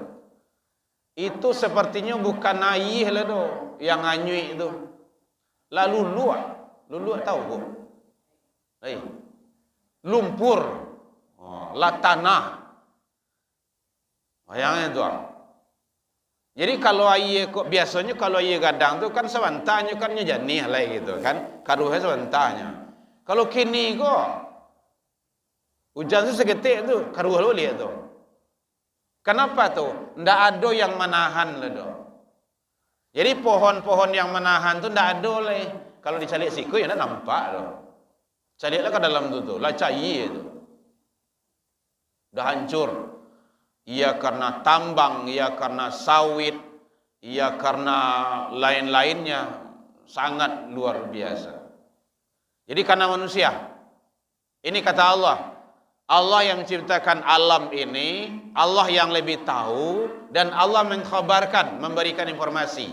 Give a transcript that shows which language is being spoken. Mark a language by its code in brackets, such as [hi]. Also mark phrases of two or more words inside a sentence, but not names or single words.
[id] Itu sepertinya bukan air lah tuh, yang anyui itu. Lalu luak tahu Bu? Lumpur, lah tanah. Bayangin tu. Jadi kalau air biasanya kalau [min] air gadang tu [id] kan sebantahnya kan jernih lah gitu kan, karuhnya sebantahnya. [min] Kalau kini kok hujan tu seketik tu karuh lo lihat tu. [id] Kenapa tu? Ndak ada yang menahan lah tu. Jadi pohon-pohon yang menahan tu ndak ada lah. [min] Kalau dicalik siku ya ndak nampak tu. Caliklah ke dalam tu, lah cair tu. Dah hancur. [id] Ia karena tambang, ia karena sawit, ia karena lain-lainnya sangat luar biasa. Jadi karena manusia. Ini kata Allah. Allah yang menciptakan alam ini, Allah yang lebih tahu dan Allah mengkhabarkan, memberikan informasi.